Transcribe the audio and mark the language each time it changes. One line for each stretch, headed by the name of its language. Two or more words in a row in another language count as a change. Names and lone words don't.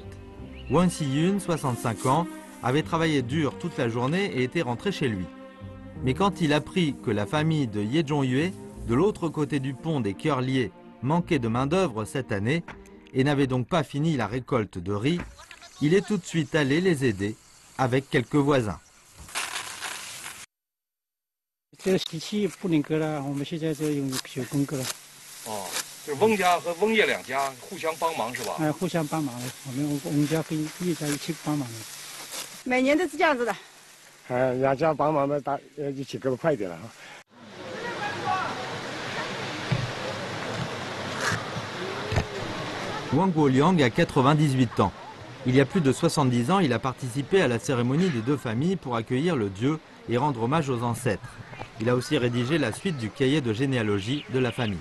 French: Wang Xiyun, 65 ans, avait travaillé dur toute la journée et était rentré chez lui. Mais quand il apprit que la famille de Ye Zhongyue, de l'autre côté du pont des Cœurs Liés, manquait de main-d'œuvre cette année et n'avait donc pas fini la récolte de riz, il est tout de suite allé les aider avec quelques voisins.
Chinese: 这个机器不能割了，我们现在就用手工割了。哦，就是翁家和翁叶两家互相帮忙是吧？哎，互相帮忙的，我们家跟叶家一起帮忙的。每年都是这样子的。两家帮忙的，一起割得快一点了哈。
French: Wang Guoliang a 98 ans. Il y a plus de 70 ans, il a participé à la cérémonie des deux familles pour accueillir le dieu et rendre hommage aux ancêtres. Il a aussi rédigé la suite du cahier de généalogie de la famille.